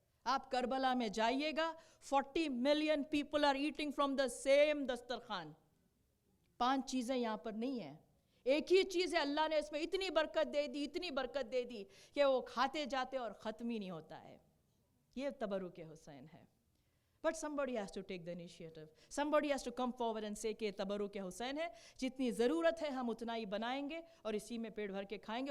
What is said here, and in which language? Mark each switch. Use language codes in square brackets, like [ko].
[hi] आप करबला में जाइएगा, [en] 40 million people are eating from the same dastarkhan. [hi] 5 चीज़ें यहाँ पर नहीं है. एक ही चीज़ है, अल्लाह ने इसमें इतनी बरकत दे दी, इतनी बरकत दे दी कि वो खाते जाते और ख़त्म ही नहीं होता है. ये तबर्रुक हुसैन है. [en] But somebody has to take the initiative. Somebody has to come forward and say [hi] कि तबर्रुक हुसैन है, जितनी ज़रूरत है हम उतना ही बनाएंगे और इसी में पेट भर के खाएंगे.